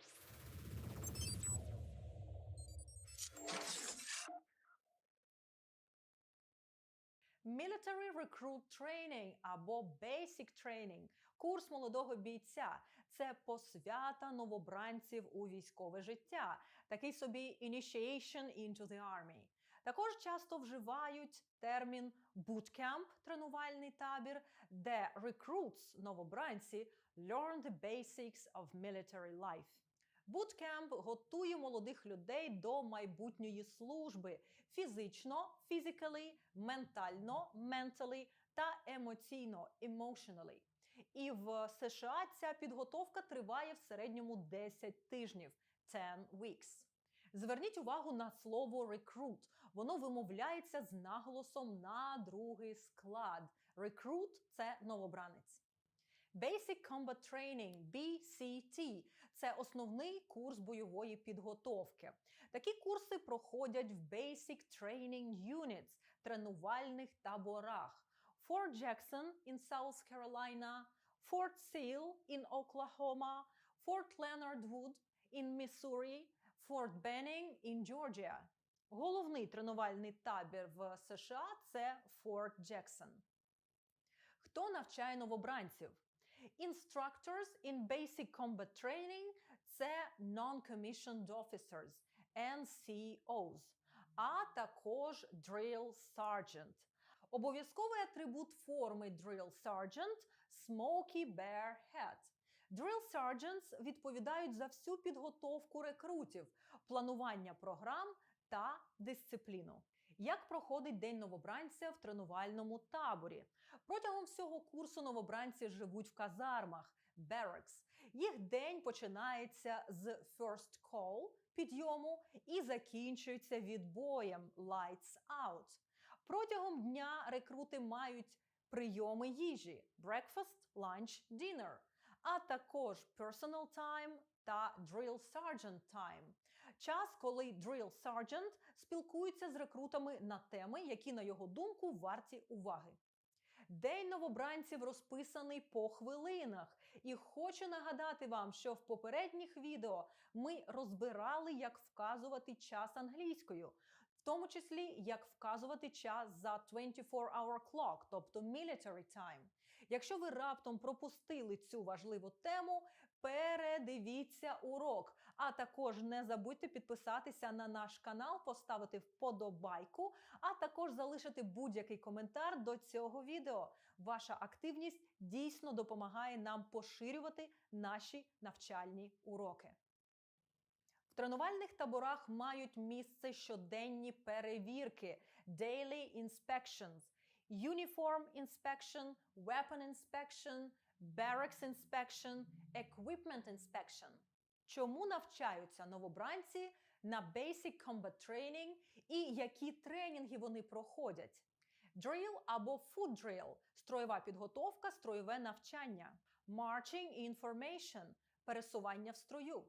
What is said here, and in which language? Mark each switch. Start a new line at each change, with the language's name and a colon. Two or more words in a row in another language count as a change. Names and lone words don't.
English: Military Recruit Training або Basic Training –
Ukrainian: курс молодого бійця. Це посвята новобранців у військове життя. Такий собі
English: initiation into the army.
Ukrainian: Також часто вживають термін bootcamp – тренувальний табір, де recruits – новобранці
English: learn the basics of military life.
Ukrainian: Bootcamp готує молодих людей до майбутньої служби фізично, physically, ментально, mentally та емоційно, emotionally. І в США ця підготовка триває в середньому 10 тижнів, 10 weeks. Зверніть увагу на слово recruit. Воно вимовляється з наголосом на другий склад. Recruit – це новобранець.
English: Basic Combat Training, BCT –
Ukrainian: це основний курс бойової підготовки. Такі курси проходять в
English: Basic Training Units –
Ukrainian: тренувальних таборах.
English: Fort Jackson in South Carolina, Fort Sill in Oklahoma, Fort Leonard Wood in Missouri, Fort Benning in Georgia.
Ukrainian: Головний тренувальний табір в США – це Fort Jackson. Хто навчає новобранців?
English: Instructors in Basic Combat Training – це Non-Commissioned Officers, NCOs,
Ukrainian: а також
English: Drill Sergeant.
Ukrainian: Обов'язковий атрибут форми
English: Drill Sergeant – Smoky Bear Hat. Drill Sergeants
Ukrainian: відповідають за всю підготовку рекрутів, планування програм та дисципліну. Як проходить день новобранця в тренувальному таборі? Протягом всього курсу новобранці живуть в казармах – barracks. Їх день починається з
English: first call –
Ukrainian: підйому і закінчується відбоєм –
English: lights out.
Ukrainian: Протягом дня рекрути мають прийоми їжі –
English: breakfast, lunch, dinner,
Ukrainian: а також
English: personal time та drill sergeant time.
Ukrainian: Час, коли
English: drill sergeant
Ukrainian: спілкується з рекрутами на теми, які, на його думку, варті уваги. День новобранців розписаний по хвилинах. І хочу нагадати вам, що в попередніх відео ми розбирали, як вказувати час англійською. В тому числі, як вказувати час за
English: 24-hour clock,
Ukrainian: тобто
English: military time.
Ukrainian: Якщо ви раптом пропустили цю важливу тему, передивіться урок. А також не забудьте підписатися на наш канал, поставити вподобайку, а також залишити будь-який коментар до цього відео. Ваша активність дійсно допомагає нам поширювати наші навчальні уроки. В тренувальних таборах мають місце щоденні перевірки –
English: daily inspections, uniform inspection, weapon inspection, barracks inspection, equipment inspection.
Ukrainian: Чому навчаються новобранці на
English: Basic Combat Training
Ukrainian: і які тренінги вони проходять?
English: Drill або Food Drill –
Ukrainian: строєва підготовка, строєве навчання.
English: Marching Information –
Ukrainian: пересування в строю.